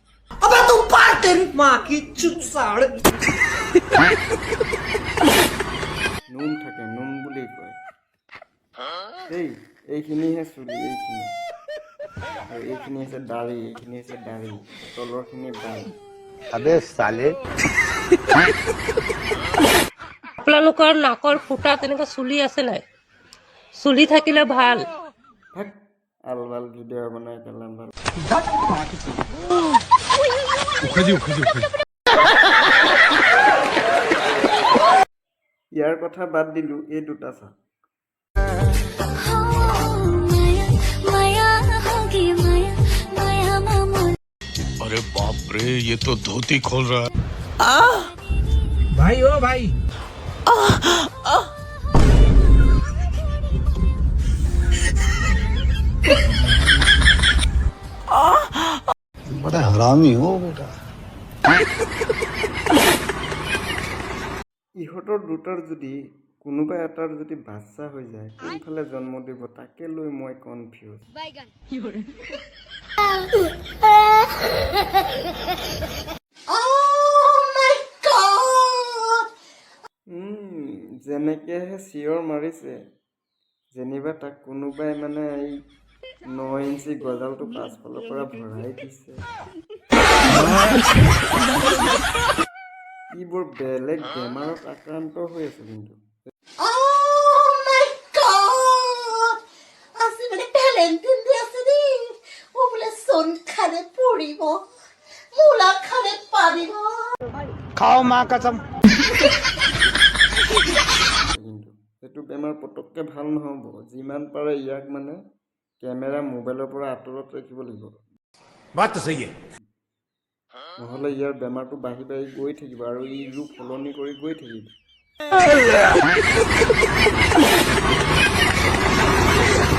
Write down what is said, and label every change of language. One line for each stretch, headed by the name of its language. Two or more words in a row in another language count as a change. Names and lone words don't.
Assamese: নোম থাকে, নোম বুলি কয়। এইখিনিহে চুলি, এইখিনি। আৰু এইখিনি হৈছে দাড়ি, এইখিনি হৈছে দাড়ি, তলৰখিনি বাল।
Hindi: अबे साले
Assamese: আপোনালোকৰ নাকৰ ফুটা তেনেকুৱা চুলি আছে নাই? চুলি থাকিলে ভাল। ভাগ আলবাল ভিডিঅ' বনাই পেলাম ভাল। ইয়াৰ কথা বাদ দিলো, এই দুটা চা।
Hindi: अरे बाप रे, ये तो धोती खोल रहा है। भाई ओ भाई बड़ा हरामी हो बेटा।
Assamese: ইহঁতৰ দুটাৰ যদি কোনোবা এটাৰ যদি বাচ্চা হৈ যায়, কোনফালে জন্ম দিব তাকে লৈ মই কনফিউজ। যেনেকেহে চিঞৰ মাৰিছে, যেনিবা তাক কোনোবাই মানে এই 9 ইঞ্চি গজালটো পাছফালৰ পৰা ভৰাই দিছে। ই বৰ বেলেগ বেমাৰত আক্ৰান্ত হৈ আছে কিন্তু।
Hindi: खाओ माँ कसम।
Assamese: কিন্তু সেইটো বেমাৰ পটককৈ ভাল নহ'ব। যিমান পাৰে ইয়াক মানে কেমেৰা মোবাইলৰ পৰা আঁতৰত ৰাখিব লাগিব,
Hindi: बात तो सही है।
Assamese: নহ'লে ইয়াৰ বেমাৰটো বাঢ়ি বাঢ়ি গৈ থাকিব আৰু ই ৰূপ সলনি কৰি গৈ থাকিব।